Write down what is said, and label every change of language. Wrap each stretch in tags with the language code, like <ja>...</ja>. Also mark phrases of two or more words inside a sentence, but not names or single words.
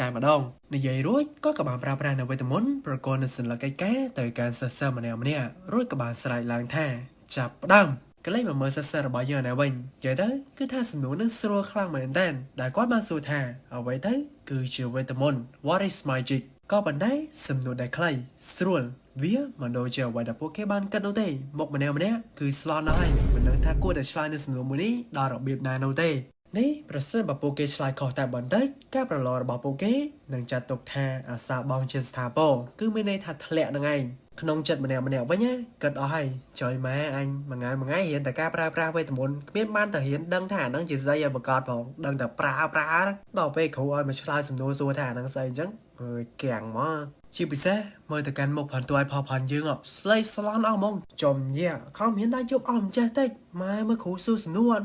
<km>ម្ដងនិយាយរួចគាត់ក៏បានប្រើប្រាស់នៅវេទមន្តប្រកបនៅសញ្ញាកិច្ចការទៅកាន់សិស្សម្នាក់រួចក៏បានស្រែកឡើងថាចាប់ផ្ដើមកលេចមកមើលសិស្សរបស់យើងនៅវិញនិយាយទៅគឺថាសំណួរនឹងស្រួលខ្លាំងមែនតើដែលគាត់បានសួរថាអ្វីទៅគឺជាវេទមន្ត</km> <en>What is magic</en> <km>ក៏ប៉ុន្តែសំណួរដែលខ្លីស្រួលវាមិនដូចជាអ្វីដែលពួកគេបានគិតនោះទេមកម្នាក់គឺស្លន់ហើយមិនដឹងថាគួរតែឆ្លើយនៅសំណួរមួយនេះដល់របៀបណានោះទេនេះប្រសិនបើពួកគេឆ្លើយខុសតែបន្តិចការប្រ ឡងរបស់ពួកគេនឹងចាត់ទុកថាអាសាបងជាស្ថាពរគឺមានន័យថាធ្លាក់នឹងឯងក្នុងចិត្តម្នាក់វិញគិតអស់ហើយចុយម៉ែអញមួយថ្ងៃរៀនតែការប្រើប្រាស់វេទមន្តគ្មានបានទៅរៀនដឹងថាអានឹងជាស្អីឲ្យប្រកាសផងដឹងតែប្រើដល់ពេលគ្រូឲ្យមកឆ្លើយសំណួរសួរថាអានឹងស្អីអញ្ចឹងអើយកាំងមកជាពិសេសមើលទៅកាន់មុខផាន់ទួយផផាន់យើងស្លេកស្លន់អស់ហ្មងចំញាខំមានដែរជប់អស់មិនចេះតិចម៉ែមើលគ្រូសួរសំណួរអត់មា</km>